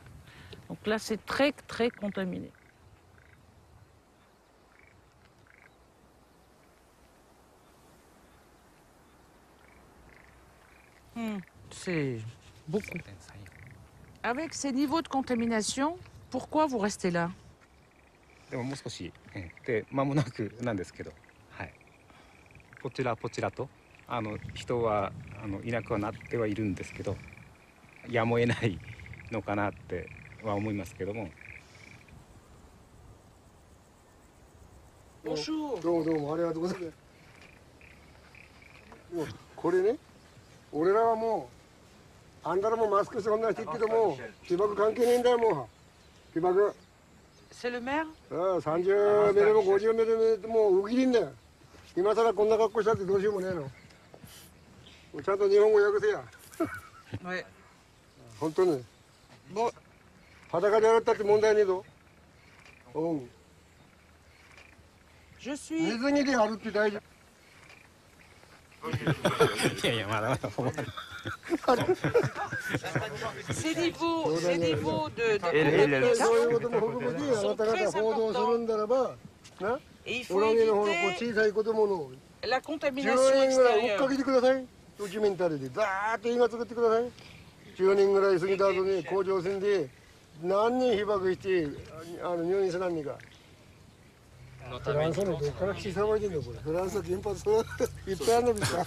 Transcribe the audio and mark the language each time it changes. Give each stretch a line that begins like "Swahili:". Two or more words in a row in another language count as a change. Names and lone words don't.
French: Donc là, c'est très, très contaminé. C'est beaucoup. Avec ces niveaux de contamination, pourquoi vous restez là?
Japanese: でももう少しで間もなくなんですけど、はい。こちらと人はいなくはなってはいるんですけど、やむを得ないのかなっては思いますけども。どうもありがとうございます。もうこれね、俺らはもうあんたらもマスクしてこんなしてるけども、被爆関係ねえんだよもう。被爆。
French: C'est le maire?
Japanese: 30 メートルも50メートルもうウキリんだよ。今さらこんな格好したってどうしようもねえの。ちゃんと日本語訳せや。はい。本当に。裸で洗ったって問題ねえぞ。うん。
French: Je suis.
Japanese: 水着であるって大丈夫。いやいやまだまだ。
French: Ces niveaux de
Japanese: そういうことも含めてあなた方報道するんだらば、な。
French: Et il
Japanese: オ
French: faut
Japanese: ラゲの方のこう
French: éviter
Japanese: 小さい子供の
French: la
Japanese: 10
French: contamination
Japanese: 人ぐらい追っ
French: extérieure.
Japanese: かけてください。ドキュメンタリーでザーッと今作ってください。10人ぐらい過ぎた後に甲状腺で何人被爆して入院するんか。フランスのどっから来て騒いでんのこれ。フランス原発いっぱいあるのですか。